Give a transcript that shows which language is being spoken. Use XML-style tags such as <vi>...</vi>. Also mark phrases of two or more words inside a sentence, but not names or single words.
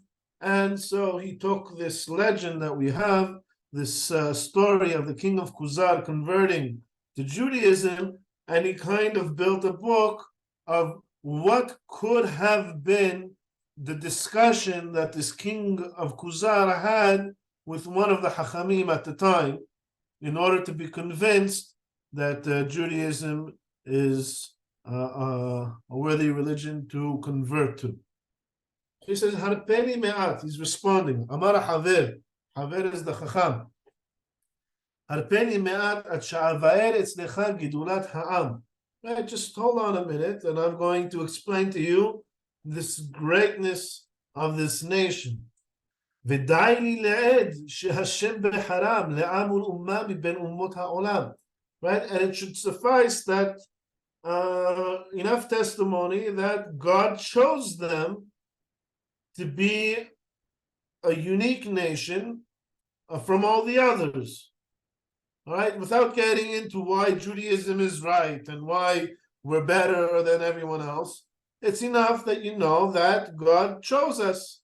<en>And so he took this legend that we have, this story of the king of Khuzar converting to Judaism, and he kind of built a book of what could have been the discussion that this king of Khuzar had with one of the Hachamim at the time, in order to be convinced that Judaism is a worthy religion to convert to. He says,</en> <he>הרפני מעט,</he> <en>he's responding.</en> <he>אמר החבר,</he> <en>Haver is the Chacham.</en> <he>הרפני מעט עד שאבאר אצלך גדולת העם.</he> <en>Right, just hold on a minute, and I'm going to explain to you this greatness of this nation.</en> <he>ודי לי לעד שה' בחרם לעם ולאומה מבין אומות העולם.</he> <en>Right, and it should suffice that enough testimony that God chose them to be a unique nation from all the others. All right, without getting into why Judaism is right and why we're better than everyone else, it's enough that you know that God chose us.</en>